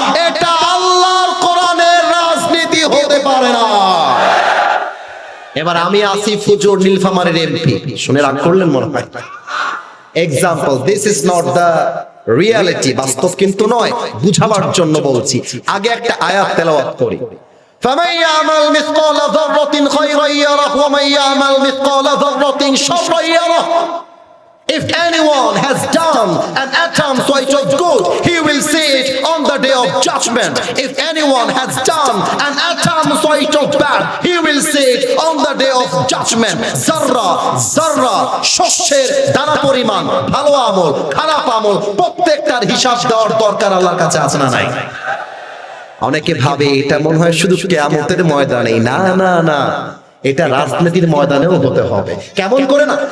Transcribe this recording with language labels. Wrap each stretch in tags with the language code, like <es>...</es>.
<bn>এটা আল্লাহর কোরআনের রাজনীতি হতে পারে না। এবার আমি আসিফ হুজুর নীলফামারীর এমপি, শুনে রাগ করলেন মনে হয়।</bn> <en>example, this is not the reality,</en> <bn>বাস্তব কিন্তু নয়, বুঝাবার জন্য বলছি। আগে একটা আয়াত তেলাওয়াত করি,</bn> <ar>فمن يعمل مثقال ذرة خيرا يره ومن يعمل مثقال ذرة شرا يره.</ar> <en>If anyone has done an atom sort of good, he will see it on the day of judgment. If anyone has done an atom sort of bad, he will see it on the day of judgment.</en> <bn>Zarra শস্যের দানা পরিমাণ, ভালো আমল খারাপ আমল প্রত্যেকটার হিসাব দেওয়ার দরকার আল্লাহর কাছে আছে না নাই? অনেকে ভাবে এটা মনে হয় শুধু কিয়ামতের ময়দানে। না না না, এটা রাজনীতির ময়দানেও হতে হবে। কেমন করে না?</bn>